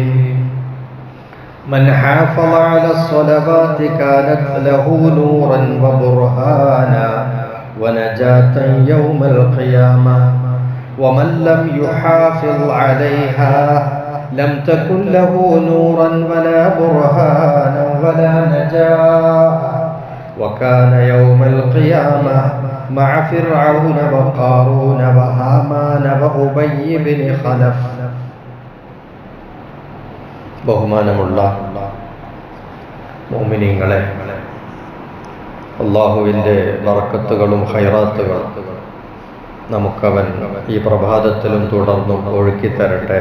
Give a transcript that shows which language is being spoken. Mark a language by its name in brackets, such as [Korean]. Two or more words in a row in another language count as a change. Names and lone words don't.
[Arabic] من حافظ على الصلوات كانت له نورا وبرهانا ونجاة يوم القيامة، ومن لم يحافظ عليها لم تكن له نورا ولا برهانا ولا نجاة، وكان يوم القيامة مع فرعون وقارون وهامان وأبي بن خلف. [Malayalam] ബഹുമാനമുള്ള മുഅ്മിനീങ്ങളെ, അല്ലാഹുവിൻ്റെ ബറക്കത്തുകളും ഖൈറാത്തുകളും നമുക്കവൻ ഈ പ്രഭാതത്തിലും തുടർന്നും ഒഴുക്കിത്തരട്ടെ.